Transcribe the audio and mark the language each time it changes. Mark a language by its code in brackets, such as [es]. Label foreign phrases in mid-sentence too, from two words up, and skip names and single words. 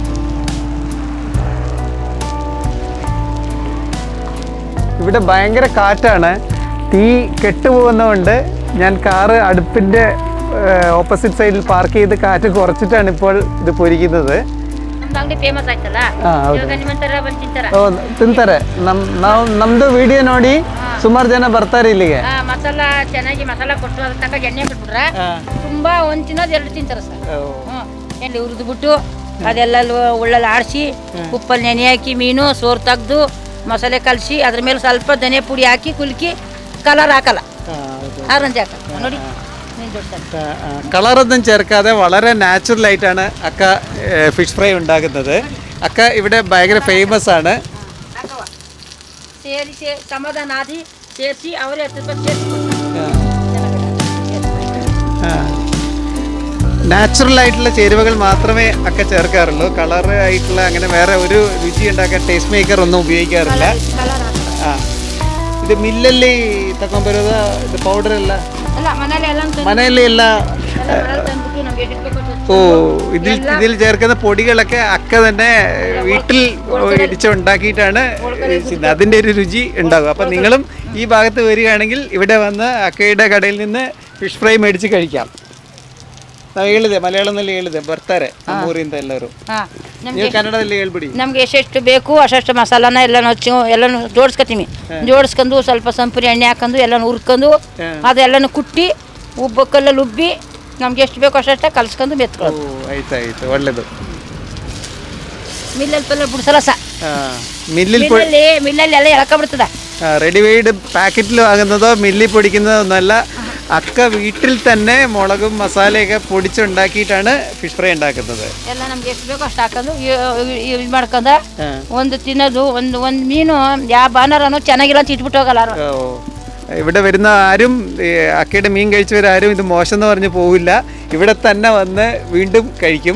[ml] ഇവിടെ ഭയങ്കര കാറ്റാണ്. തീ കെട്ടുപോകുന്നതുകൊണ്ട് ഞാൻ കാറ് അടുപ്പിൻ്റെ ഓപ്പോസിറ്റ് സൈഡിൽ പാർക്ക് ചെയ്ത് കാറ്റ് കുറച്ചിട്ടാണ് ഇപ്പോൾ ഇത് പൊരിക്കുന്നത്. [kn] ತಿಂತಾರೆ. ನಮ್ದು ವಿಡಿಯೋ ನೋಡಿ ಸುಮಾರು ಜನ ಬರ್ತಾರೆ ಇಲ್ಲಿಗೆ. ಮಸಾಲಾ ಚೆನ್ನಾಗಿ ಮಸಾಲಾ ಕೊಟ್ಟು ಅದ್ರ ತಕ್ಕ ಎಣ್ಣೆ ಬಿಟ್ಬಿಟ್ರೆ ತುಂಬಾ ಒಂದ್ ತಿನ್ನೋದು ಎರಡು ತಿಂತಾರೆ ಸರ್. ಎಣ್ಣೆ ಹುರಿದು ಬಿಟ್ಟು ಅದೆಲ್ಲ ಉಳ್ಳಲ್ಲಿ ಆಡಿಸಿ ಉಪ್ಪಲ್ಲಿ ನೆನೆ ಹಾಕಿ ಮೀನು ಸೋರು ತೆಗ್ದು ಮಸಾಲೆ ಕಲಸಿ ಅದ್ರ ಮೇಲೆ ಸ್ವಲ್ಪ ಧನಿಯಾ ಪುಡಿ ಹಾಕಿ ಕುಲ್ಕಿ ಕಲರ್ ಹಾಕಲ್ಲ, ಆರೆಂಜ್ ಹಾಕಲ್ಲ ನೋಡಿ. [ml] കളറൊന്നും ചേർക്കാതെ വളരെ നാച്ചുറൽ ആയിട്ടാണ് അക്ക [en] fish fry [ml] ഉണ്ടാക്കുന്നത്. അക്ക ഇവിടെ ഭയങ്കര ഫേമസ് ആണ്. നാച്ചുറൽ ആയിട്ടുള്ള ചേരുവകൾ മാത്രമേ അക്ക ചേർക്കാറുള്ളൂ. കളർ ആയിട്ടുള്ള അങ്ങനെ വേറെ ഒരു രുചി ഉണ്ടാക്കാൻ [en] taste maker [ml] ഒന്നും ഉപയോഗിക്കാറില്ല. [kn] ഇത് ಮಿಲ್ಲಲ್ಲಿ ತಗೊಂಡ್ಬರೋದ? ಇದು ಪೌಡರ್ ಎಲ್ಲ ಮನೆಯಲ್ಲಿ ಎಲ್ಲ? [ml] ഇതിൽ ചേർക്കുന്ന പൊടികളൊക്കെ അക്ക തന്നെ വീട്ടിൽ ഇടിച്ചുണ്ടാക്കിയിട്ടാണ് അതിൻ്റെ ഒരു രുചി ഉണ്ടാകും. അപ്പം നിങ്ങളും ഈ ഭാഗത്ത് വരികയാണെങ്കിൽ ഇവിടെ വന്ന് അക്കയുടെ കടയിൽ നിന്ന് [en] fish fry [ml] മേടിച്ച് കഴിക്കാം. [kn] ನಾವು ಹೇಳಿದೆ ಮಲಯಾಳಂನಲ್ಲಿ ಹೇಳಿದೆ ಬರ್ತಾರೆ ಊರಿಂದ ಎಲ್ಲರೂ. ನೀವು ಕನ್ನಡದಲ್ಲಿ ಹೇಳ್ಬಿಡಿ. ನಮ್ಗೆ ಎಷ್ಟೆಷ್ಟು ಬೇಕು ಅಷ್ಟು ಮಸಾಲಾನ ಎಲ್ಲನೂ ಜೋಡಿಸ್ಕೊತೀವಿ. ಜೋಡಿಸ್ಕೊಂಡು ಸ್ವಲ್ಪ ಸಂಪುರಿ ಎಣ್ಣೆ ಹಾಕೊಂಡು ಎಲ್ಲನೂ ಹುರ್ಕೊಂಡು ಅದೆಲ್ಲನೂ ಕುಟ್ಟಿ ಕಲ್ಲಲ್ಲಿ ಉಬ್ಬಿ ನಮ್ಗೆ ಎಷ್ಟು ಬೇಕೋ ಅಷ್ಟೇ ಕಲ್ಸ್ಕೊಂಡು ಮೆತ್ಕೊಳ್ಳೋದು. ಆಯ್ತಾಯ್ತು, ಒಳ್ಳೇದು. ಮಿಲ್ಲಲ್ಲಿ ಪಲ್ಲೆ ಬಿಡಿಸಲ್ಲ ಸರ್, [ml] മില്ലിൽ [kn] ಮಿಲ್ಲಲ್ಲಿ ಎಲ್ಲ ಎಳ್ಕೊಂಡ್ಬಿಡ್ತದ. [ml] റെഡിമെയ്ഡ് പാക്കറ്റിൽ വാങ്ങുന്നതോ മില്ലിൽ പൊടിക്കുന്നതോ ഒന്നല്ല, അക്ക വീട്ടിൽ തന്നെ മുളകും മസാലയൊക്കെ പൊടിച്ചുണ്ടാക്കിയിട്ടാണ് [en] fish fry [ml] ഉണ്ടാക്കുന്നത്. [kn] ಎಲ್ಲ ನಮ್ಗೆ ಎಷ್ಟು ಬೇಕೋ ಅಷ್ಟು ಹಾಕೊಂಡು ಇದು ಮಾಡ್ಕೊಂಡು ಒಂದು ತಿನ್ನೋದು. ಒಂದು ಮೀನು ಯಾವ ಭಾನುವಾರನೂ ಚೆನ್ನಾಗಿಲ್ಲ ಅಂತ ಇಟ್ಬಿಟ್ಟು ಹೋಗಲ್ಲ. [ml] ഇവിടെ വരുന്ന ആരും അക്കയുടെ മീൻ കഴിച്ചവരാരും ഇത് മോശം എന്ന് പറഞ്ഞ് പോവില്ല. ഇവിടെ തന്നെ വന്ന് വീണ്ടും കഴിക്കും.